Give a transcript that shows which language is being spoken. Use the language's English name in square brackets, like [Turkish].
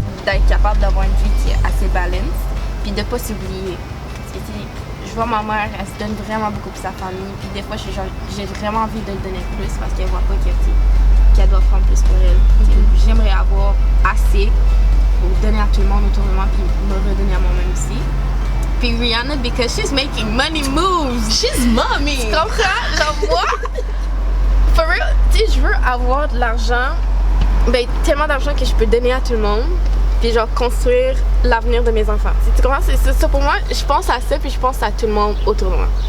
[French] D'être capable d'avoir une vie qui est assez balance, puis de pas s'oublier. Parce que je vois ma mère, elle se donne vraiment beaucoup pour sa famille, puis des fois, j'ai vraiment envie de le donner plus parce qu'elle voit pas qu'elle doit prendre plus pour elle. J'aimerais avoir assez pour donner à tout le monde autour de moi, puis me redonner à moi-même aussi. Puis [English] Rihanna, because she's making money moves. She's mommy. [French] Tu comprends? Genre moi, [English] for real, [French] tu sais, je veux avoir de l'argent, ben tellement d'argent que je peux donner à tout le monde, puis genre construire l'avenir de mes enfants. Tu comprends? C'est ça pour moi, je pense à ça, puis je pense à tout le monde autour de moi.